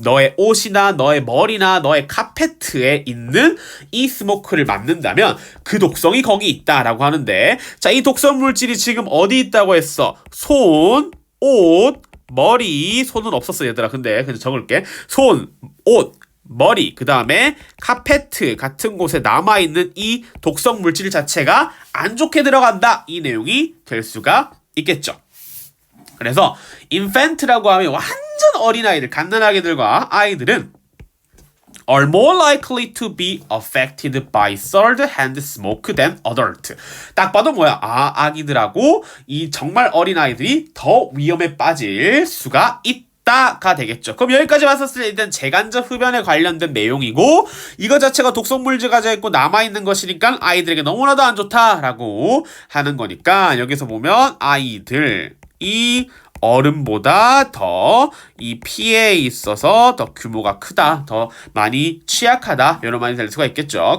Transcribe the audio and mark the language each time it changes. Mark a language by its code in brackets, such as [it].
[ko] 너의 옷이나 너의 머리나 너의 카페트에 있는 이 스모크를 맡는다면 그 독성이 거기 있다라고 하는데, 자, 이 독성 물질이 지금 어디 있다고 했어? 손, 옷, 머리. 손은 없었어 얘들아. 근데 그냥 적을게. 손, 옷, 머리, 그 다음에 카페트 같은 곳에 남아있는 이 독성 물질 자체가 안 좋게 들어간다. 이 내용이 될 수가 있겠죠. 그래서 infant라고 하면 완전 어린아이들, 갓난아기들과 아이들은 [en] are more likely to be affected by third-hand smoke than adult. [ko] 딱 봐도 뭐야? 아, 아기들하고 이 정말 어린아이들이 더 위험에 빠질 수가 있다가 되겠죠. 그럼 여기까지 왔었을 때 일단 제간접 흡연에 관련된 내용이고, 이거 자체가 독성물질 가져 있고 남아있는 것이니까 아이들에게 너무나도 안 좋다라고 하는 거니까, 여기서 보면 아이들이 어른보다 더 이 피해에 있어서 더 규모가 크다, 더 많이 취약하다, 이런 말이 될 수가 있겠죠.